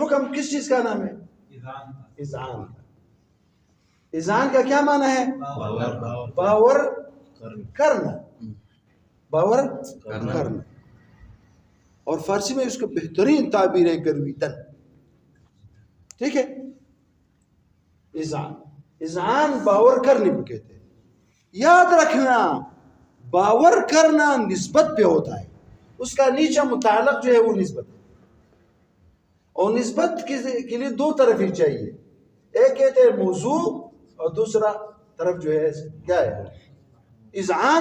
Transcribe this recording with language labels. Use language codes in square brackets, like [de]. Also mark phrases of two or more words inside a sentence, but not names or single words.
[ur] دیکھو نا حکم کس چیز کا نام ہے اذعان کا. اذعان کا کیا معنی ہے؟ باور کرنا، باور کرنا. اور فارسی میں اس کا بہترین تعبیر ہے گرویدن. ٹھیک ہے، اذعان، اذعان باور کرنے کو کہتے ہیں. یاد رکھنا باور کرنا نسبت پہ ہوتا ہے، اس کا نیچا متعلق جو ہے وہ نسبت ہے. اور نسبت کے لیے دو طرف ہی چاہیے، ایک کہتے ہیں موضوع اور دوسرا طرف جو ہے کیا ہے اذعان.